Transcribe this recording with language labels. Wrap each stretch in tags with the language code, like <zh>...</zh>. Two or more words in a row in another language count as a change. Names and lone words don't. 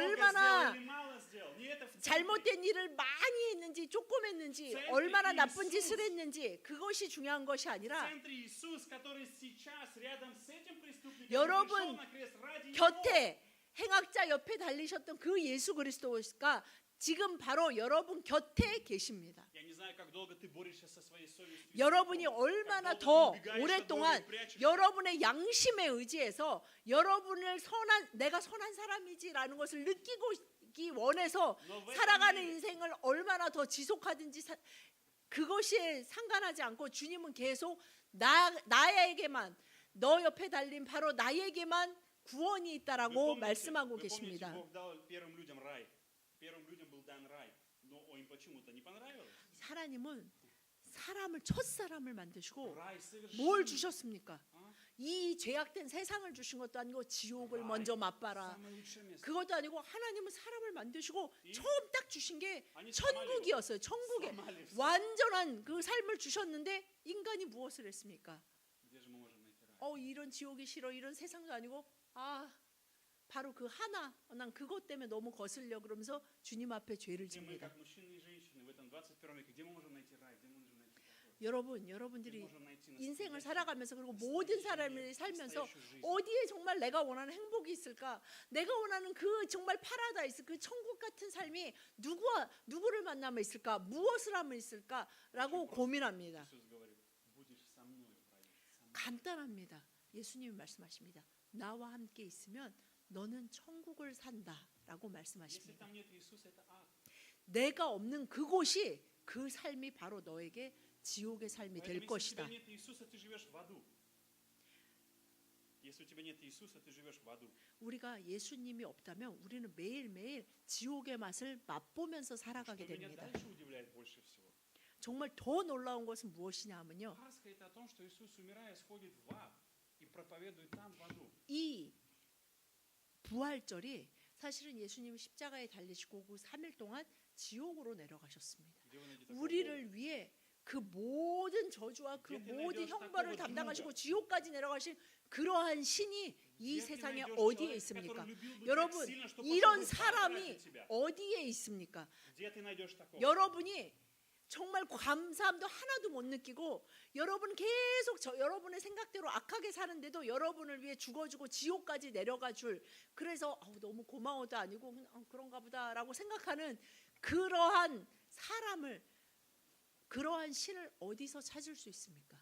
<ko>얼마나</ko> <ru>сделал или мало сделал, не это в центре.</ru> <ko>잘못된 일을 많이 했는지 조금 했는지</ko> <ru>Центре</ru> <ko>얼마나</ko> <ru>Иисус.</ru> <ko>나쁜 짓을 했는지 그것이 중요한 것이</ko> <ru>В</ru> <ko>아니라</ko> <ru>центре Иисус, который сейчас рядом с этим преступником</ru> <ko>여러분</ko> <ru>пришел на крест ради него.</ru> <ko>곁에 행악자 옆에 달리셨던 그 예수 그리스도가 지금 바로 여러분 곁에 계십니다.</ko> <ru>Я не знаю, как долго ты борешься со своей совестью.</ru> <ko>여러분이</ko> <ru>Как</ru> <ko>얼마나</ko> <ru>долго</ru> <ko>더</ko> <ru>ты убегаешь</ru> <ko>오랫동안</ko> <ru>от Бога и прячешься.</ru> <ko>여러분의 양심에 의지해서 여러분을 내가 선한 사람이지라는 것을 느끼기 원해서 너 왜 살아가는 그러니? 인생을 얼마나 더 지속하든지 그것이 상관하지 않고 주님은 계속 나에게만 너 옆에 달린 바로 나에게만 구원이</ko> <ru>Вы</ru> <ko>있다라고</ko> <ru>помните,</ru> <ko>말씀하고</ko> <ru>вы помните,</ru> <ko>계십니다.</ko> <ru>Бог дал первым людям рай. Первым людям был дан рай. Но им почему-то не понравилось.</ru> <ko>하나님은 첫사람을 만드시고</ko> <ru>Рай</ru> <ko>뭘</ko> <ru>совершенно.</ru> <ko>주셨습니까? 어? 이 죄악된 세상을 주신 것도 아니고 지옥을</ko> <ru>Рай.</ru> <ko>먼저 맛봐라.</ko> <ru>Самое лучшее место.</ru> <ko>그것도 아니고 하나님은 사람을 만드시고 이? 처음 딱 주신 게 아니, 천국이었어요. 천국에</ko> <ru>сломали всё.</ru> <ko>완전한 그 삶을 주셨는데 인간이 무엇을 했습니까?</ko> <ru>Где же мы можем найти рай?</ru> <ko>이런 지옥이 싫어 이런 세상도 아니고 바로 그 하나 난 그것 때문에 너무 거슬려 그러면서 주님 앞에 죄를</ko> <ru>Где мы,</ru> <ko>집니다.</ko> <ru>как мужчины и женщины, в этом 21 веке, где мы можем найти рай? Где мы можем найти покой?</ru> <ko>여러분</ko> <ru>Где</ru> <ko>여러분들이</ko> <ru>мы можем найти</ru> <ko>인생을</ko> <ru>настоящий</ru> <ko>살아가면서 그리고 모든 사람을 살면서</ko> <ru>настоящую жизнь?</ru> <ko>어디에 정말 내가 원하는 행복이 있을까? 내가 원하는 그 정말 파라다이스, 그 천국 같은 삶이 누구를 만나면 있을까? 무엇을 하면 있을까?라고 고민합니다.</ko> <ru>Иисус говорит, будешь со мной в раю. со мной.</ru> <ko>간단합니다. 예수님이 말씀하십니다. 나와 함께 있으면 너는 천국을 산다라고</ko> <ru>Если</ru> <ko>말씀하십니다.</ko> <ru>там нет Иисуса, это ад.</ru> <ko>내가 없는 그곳이 그 삶이 바로 너에게 지옥의 삶이</ko> <ru>Поэтому</ru> <ko>될</ko> <ru>если у тебя</ru> <ko>것이다.</ko> <ru>нет Иисуса, ты живешь в аду. Если у тебя нет Иисуса, ты живешь в аду.</ru> <ko>우리가 예수님이 없다면 우리는 매일매일 지옥의 맛을 맛보면서</ko> <ru>Что</ru> <ko>살아가게</ko> <ru>меня</ru> <ko>됩니다.</ko> <ru>дальше удивляет больше всего?</ru> <ko>정말 더 놀라운 것은 무엇이냐면요.</ko> <ru>Пасха это о том, что Иисус, умирая, сходит в ад и проповедует там в аду.</ru> <ko>이 부활절이 사실은 예수님이 십자가에 달리시고 그 3일 동안 지옥으로 내려가셨습니다.</ko> <ru>Где вы найдете такого Бога?</ru> <ko>우리를 위해 그 모든 저주와 그 모든 형벌을 담당하시고 지옥까지 내려가신 그러한 신이 이</ko> <ru>Где ты</ru> <ko>세상에</ko> <ru>найдешь</ru> <ko>어디에</ko> <ru>человека,</ru> <ko>있습니까?</ko> <ru>который любил бы так</ru> <ko>여러분,</ko> <ru>сильно, что пошел</ru> <ko>이런</ko> <ru>бы в ад</ru> <ko>사람이</ko> <ru>ради тебя?</ru> <ko>어디에 있습니까?</ko> <ru>Где ты найдешь такого?</ru> <ko>여러분이 정말 감사함도 하나도 못 느끼고 여러분 계속 여러분의 생각대로 악하게 사는데도 여러분을 위해 죽어주고 지옥까지 내려가 줄 그래서 너무 고마워도 아니고 그냥 그런가 보다라고 생각하는 그러한 사람을 그러한 신을 어디서 찾을 수 있습니까?</ko>